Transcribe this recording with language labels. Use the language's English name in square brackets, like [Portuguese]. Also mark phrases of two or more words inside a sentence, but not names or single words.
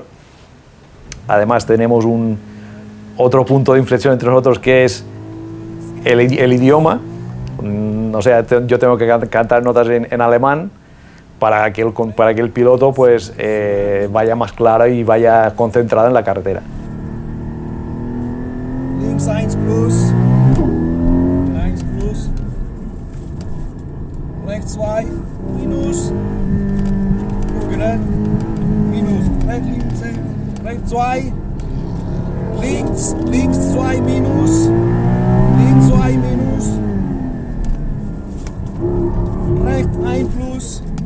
[Spanish] Además tenemos otro punto de inflexión entre nosotros, que es el idioma. O sea, yo tengo que cantar notas en alemán para que el piloto pues, vaya más claro y vaya concentrado en la carretera. [German] Links 1 plus, 1 plus, rechts 2, minus, gucken, minus, rechts 2, links 2 minus, links 2 minus, rechts 1 plus,